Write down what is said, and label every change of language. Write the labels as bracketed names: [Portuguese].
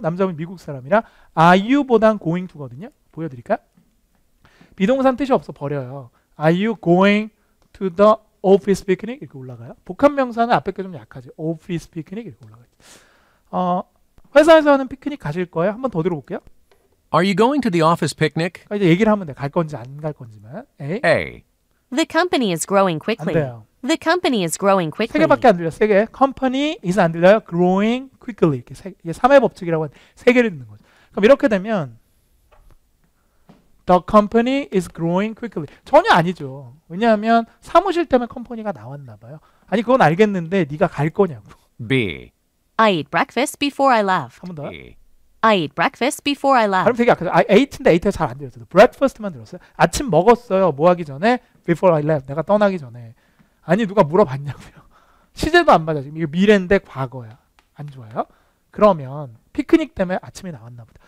[Korean] 남자분 미국 사람이라 are you보단 going to거든요. 보여드릴까요? 비동산 뜻이 없어 버려요. [English] Are you going to the office picnic? [Korean] 이렇게 올라가요. 복합 명사는 앞에 게 좀 약하지. office picnic 이렇게 올라가요. 회사에서 하는 피크닉 가실 거예요? 한번 더 들어볼게요. [English] Are you going to the office picnic? [Korean] 이제 얘기를 하면 돼. 갈 건지 안 갈 건지만. A. [English] A. The company is growing [Korean] 안 [English] quickly. [Korean] 돼요. [English] The company is growing [Korean] 세 [English] quickly. [Korean] 개밖에 안 들려. 세 개. company is 안 들려요. [English] growing quickly. [Korean] 이렇게 이게 3의 법칙이라고 하는데 세 개를 듣는 거죠. 그럼 이렇게 되면 [English] The company is growing quickly. [Korean] 전혀 아니죠. 왜냐하면 사무실 때문에 컴퍼니가 나왔나 봐요. 아니 그건 알겠는데 네가 갈 거냐고. [English] B. I ate breakfast before I left. [Korean] 한 번 더. [English] B. I ate breakfast before I [Korean] 발음 [English] left. [Korean] 되게 약하죠. I ate인데 ate가 잘 안 들렸어요. breakfast만 들었어요. 아침 먹었어요. 뭐 하기 전에? [English] Before I left. [Korean] 내가 떠나기 전에. 아니 누가 물어봤냐고요. 시제도 안 맞아. 지금 이거 미래인데 과거야. 안 좋아요? 그러면 피크닉 때문에 아침에 나왔나 보다.